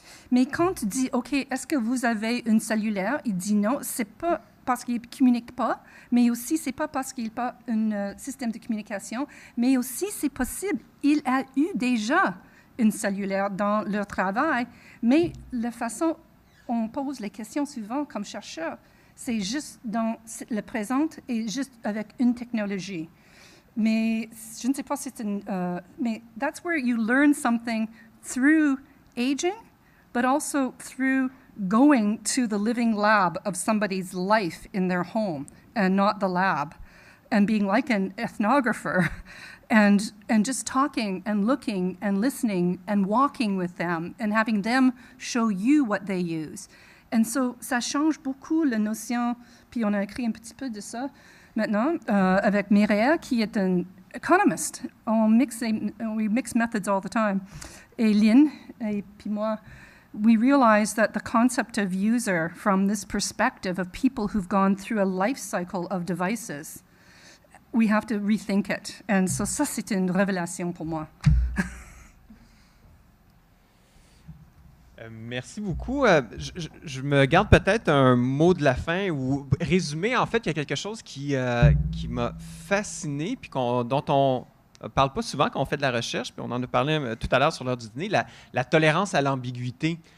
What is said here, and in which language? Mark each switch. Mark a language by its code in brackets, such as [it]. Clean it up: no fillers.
[fr] Mais quand tu dis, OK, est-ce que vous avez une cellulaire? Il dit non, c'est pas parce qu'il ne communique pas, mais aussi c'est pas parce qu'il n'a pas un système de communication, mais aussi c'est possible, il a eu déjà une cellulaire dans leur travail, mais la façon on pose les questions souvent comme chercheur, c'est juste dans le présent et juste avec une technologie. Mais je ne sais pas si c'est mais [en] that's where you learn something through aging, but also through going to the living lab of somebody's life in their home and not the lab, and being like an ethnographer and just talking and looking and listening and walking with them and having them show you what they use. And so, [fr] ça change beaucoup la notion, puis on a écrit un petit peu de ça maintenant avec Mireille, qui est un economist. [en] We mix methods all the time. [fr] Et Lynn, et puis moi, [en] we realized that the concept of user from this perspective of people who've gone through a life cycle of devices, we have to rethink it. And so [fr] ça, c'était une révélation pour moi. Merci beaucoup. Je me garde peut-être un mot de la fin ou résumer. En fait, il y a quelque chose qui m'a fasciné puis dont on ne parle pas souvent quand on fait de la recherche, puis on en a parlé tout à l'heure sur l'heure du dîner, la tolérance à l'ambiguïté.